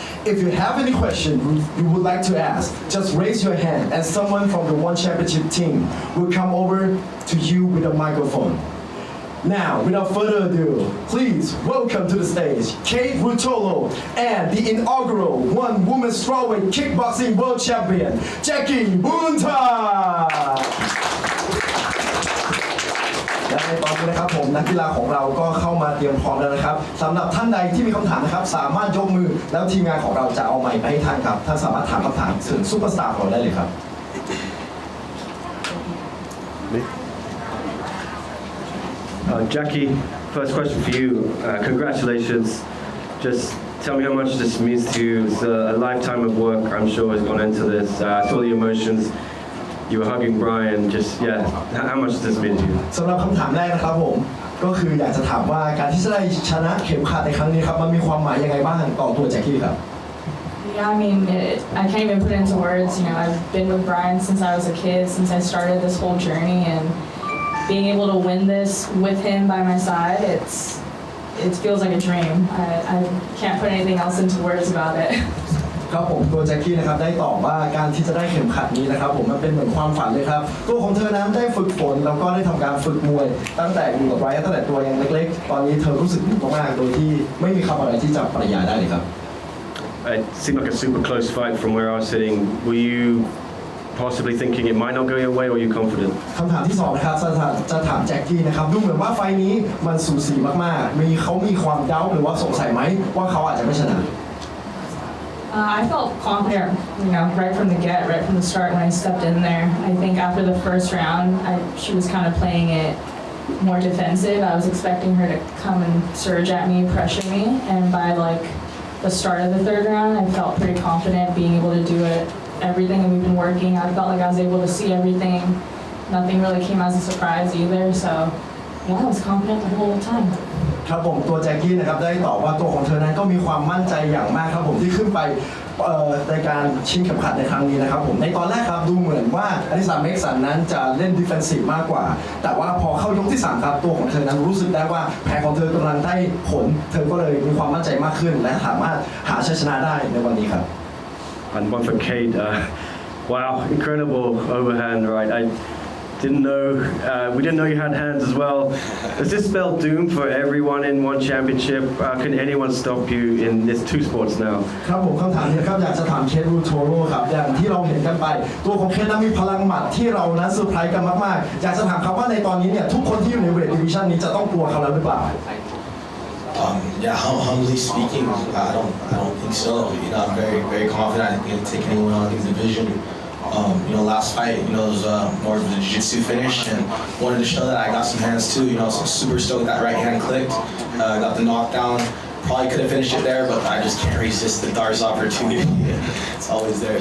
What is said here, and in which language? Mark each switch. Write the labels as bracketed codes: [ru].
[en] If you have any question you would like to ask, just raise your hand and someone from the One Championship team will come over to you with a microphone. Now, without further ado, please welcome to the stage Kade Ruotolo and the inaugural one-woman strawweight kickboxing world champion, Jackie Buntan. [th] และในตอนนี้นะครับผมนักกีฬาของเราก็เข้ามาเตรียมพร้อมแล้วนะครับสำหรับท่านใดที่มีคำถามนะครับสามารถยกมือแล้วทีมงานของเราจะเอาไมค์ไปให้ท่านครับท่านสามารถถามคำถามถึงซุปเปอร์สตาร์ของเราได้เลยครับ [en] Jackie, first question for you. Congratulations. Just tell me how much this means to you. It's a lifetime of work, I'm sure, has gone into this. I saw the emotions. You were hugging Brian. Just, yeah, how much does this mean to you? [th] สำหรับคำถามแรกนะครับผมก็คืออยากจะถามว่าการที่จะได้ชนะเข็มขัดในครั้งนี้ครับมันมีความหมายยังไงบ้างต่อตัวแจ็คกี้ครับ [en] Yeah, I mean, I can't even put it into words. You know, I've been with Brian since I was a kid, since I started this whole journey, and being able to win this with him by my side, it feels like a dream. I can't put anything else into words about it. [th] ครับผมตัวแจ็คกี้นะครับได้ตอบว่าการที่จะได้เข็มขัดนี้นะครับผมมันเป็นเหมือนความฝันเลยครับตัวของเธอนั้นได้ฝึกฝนแล้วก็ได้ทำการฝึกมวยตั้งแต่อยู่กับไบรอันตั้งแต่ตัวยังเล็กๆตอนนี้เธอรู้สึกดีมากๆโดยที่ไม่มีคำอะไรที่จะปริยายได้เลยครับ [en] It seemed like a super close fight from where I was sitting. Were you possibly thinking it might not go your way, or are you confident? [th] คำถามที่สองนะครับจะถามแจ็คกี้นะครับดูเหมือนว่าไฟนี้มันสูสีมากๆเขามีความเดาหรือว่าสงสัยไหมว่าเขาอาจจะไม่ชนะ [en] I felt confident, you know, right from the get, right from the start when I stepped in there. I think after the first round, she was kind of playing it more defensive. I was expecting her to come and surge at me, pressure me, and by like the start of the third round, I felt pretty confident being able to do it. Everything that we've been working, I felt like I was able to see everything. Nothing really came as a surprise either, so yeah, I was confident the whole time. [th] ครับผมตัวแจ็คกี้นะครับได้ตอบว่าตัวของเธอนั้นก็มีความมั่นใจอย่างมากครับผมที่ขึ้นไปในการชิงเข็มขัดในครั้งนี้นะครับผมในตอนแรกครับดูเหมือนว่าอลิซาเม็กสันนั้นจะเล่นดิเฟนซีฟมากกว่าแต่ว่าพอเข้ายกที่3ครับตัวของเธอนั้นรู้สึกได้ว่าแผนของเธอกำลังได้ผลเธอก็เลยมีความมั่นใจมากขึ้นและสามารถหาชัยชนะได้ในวันนี้ครับ [en] And one for Kade. Wow, incredible overhand, right? We didn't know you had hands as well. Does this spell doom for everyone in One Championship? Can anyone stop you in this two sports now? [th] ครับผมคำถามนี้ครับอยากจะถามเคทรูโทโร่ครับอย่างที่เราเห็นกันไปตัวของเคทนั้นมีพลังหมัดที่เรานั้นเซอร์ไพรส์กันมากๆอยากจะถามครับว่าในตอนนี้เนี่ยทุกคนที่อยู่ในเวทดิวิชั่นนี้จะต้องกลัวเขาแล้วหรือเปล่า [en] Yeah, humbly speaking, I don't think so. You know, I'm very confident I can take anyone on in the division. You know, last fight, you know, it was more of a jiu-jitsu finish, and wanted to show that I got some hands too. You know, so I'm super stoked that right hand clicked. Got the knockdown. Probably could have finished it there, but I just can't resist the Dar's opportunity. It's always there.